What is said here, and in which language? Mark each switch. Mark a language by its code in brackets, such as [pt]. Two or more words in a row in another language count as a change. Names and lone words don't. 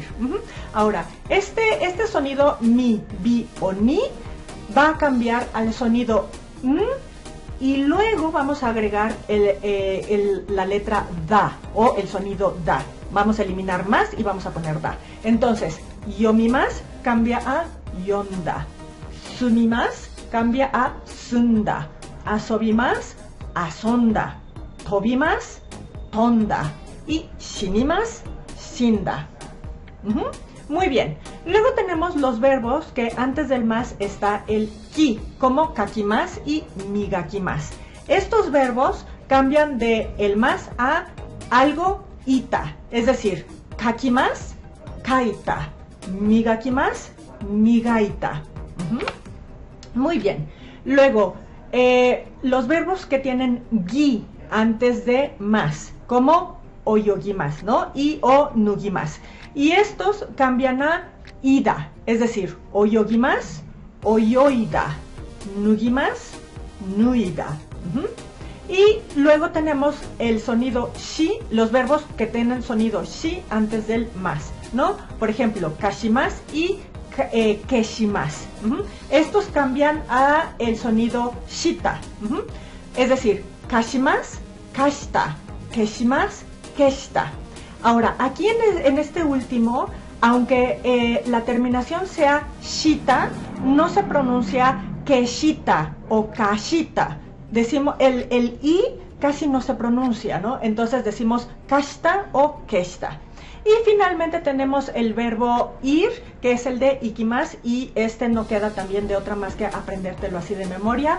[es] Ahora, este sonido mi, bi o ni va a cambiar al sonido y luego vamos a agregar la letra da o el sonido da. Vamos a eliminar más y vamos a poner da. Entonces, yomimasu cambia a yonda. Sumimasu cambia a sunda. [ja] 遊びます、遊んだ。飛びます、飛んだ. Y 死にます、死んだ. [es] Muy bien. Luego tenemos los verbos que antes del más está el ki, como kakimasu y migakimasu. Estos verbos cambian de el más a algo ita, es decir, [ja] 書きます、書いた、磨きます、磨いた. [es] Muy bien. Luego, los verbos que tienen gi antes de más, como oyogimasu, ¿no? Y o nugimasu. Y estos cambian a ida, es decir, [ja] 泳ぎます、泳いだ、脱ぎます、脱いだ. [es] Y luego tenemos el sonido shi, los verbos que tienen sonido shi antes del más, ¿no? Por ejemplo, kashimasu y keshimasu. Estos cambian a el sonido shita, es decir, [ja] 貸します、貸した、消します、消した. [es] Ahora, aquí en este último, aunque la terminación sea shita, no se pronuncia keshita o kashita. Decimos, el i casi no se pronuncia, ¿no? Entonces decimos kashita o keshita. Y finalmente tenemos el verbo ir, que es el de ikimasu, y este no queda también de otra más que aprendértelo así de memoria.